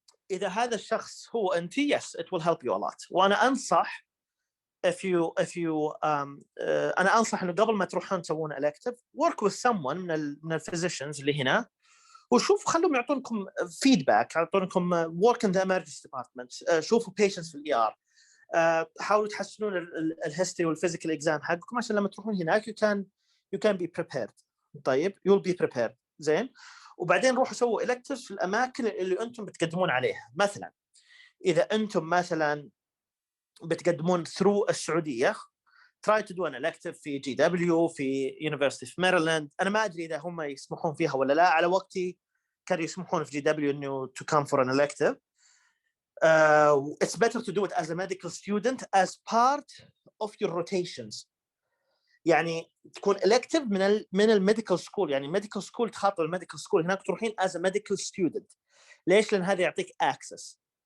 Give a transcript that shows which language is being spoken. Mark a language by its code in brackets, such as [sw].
[ar] فإذا هذا الشخص هو أنت, [en] yes, it will help you a lot. [ar] وأنا أنصح if you أنا أنصح إنه قبل ما تروحون تسوون elective, work with someone من الphysicians اللي هنا وشوف خلهم يعطونكم feedback, يعطونكم work in the emergency department, شوفوا patients في ER, حاولوا تحسنون الهيستوري والفيزيكال اكزام حقكم عشان لما تروحون هناك [en] you can be prepared. طيب you'll be prepared [ar] زين. وبعدين روحوا سووا electives في الاماكن اللي انتم بتقدمون عليها. مثلا اذا انتم مثلا بتقدمون [en] through السعوديه, try to do an elective في GW في University of Maryland. [ar] انا ما ادري اذا هم يسمحون فيها ولا لا, على وقتي كانوا يسمحون في GW انه [en] to come for an elective. It's better to do it as a medical student as part of your rotations. [ar] يعني تكون elective من الميديكال سكول, يعني medical school تخاطر الميديكال سكول هناك تروحين [en] as a medical student. [ar] ليش؟ لأن هذا يعطيك access.